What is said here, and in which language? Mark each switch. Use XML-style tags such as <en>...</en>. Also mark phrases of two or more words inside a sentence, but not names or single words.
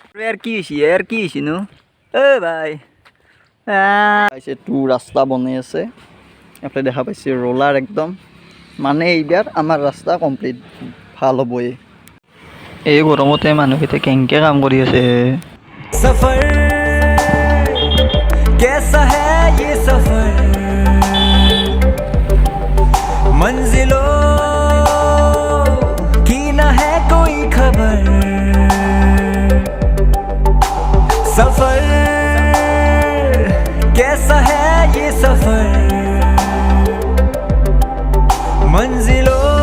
<as>কি হৈছে নো ভাই ৰাস্তা বনাই আছে, এইফালে দেখা পাইছে ৰোলাৰ একদম, মানে এইবাৰ আমাৰ ৰাস্তা কমপ্লিট ভাল হ'বই। এই গৰমতে মানুহকেইটা কেনেকৈ কাম কৰি আছে।</as> <hi>সফৰ कैसा है ये सफर मंजिलों की ना है कोई खबर सफर कैसा है ये सफर मंजिलों</hi>